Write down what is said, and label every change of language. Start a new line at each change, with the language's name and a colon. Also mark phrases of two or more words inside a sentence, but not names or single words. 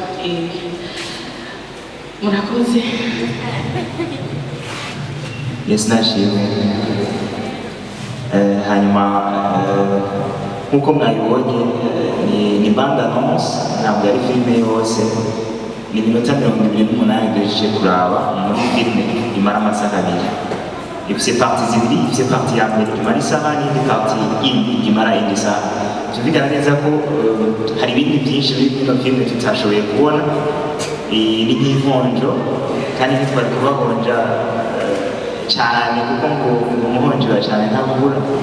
Kinyarwanda: Murakoze. Yesu nashimwe. Hanyuma nk'uko mwabibonye ni bande annonce, ntabwo ari filime yose,
Rundi: ni iminota 28 duhejeje kuraba muri filime imara amasaha 2. Ifise parti zibiri, ifise parti ya mbere imara isaha n'indi parti yindi imara indi saha.
Kinyarwanda: Byumvikana neza ko hari ibindi byinshi biri muri filime tutashoboye kubona. Ni nk'inkonjo kandi ntitwari kubahonja cyane kuko ngo umuhonji wa cyane ntabura.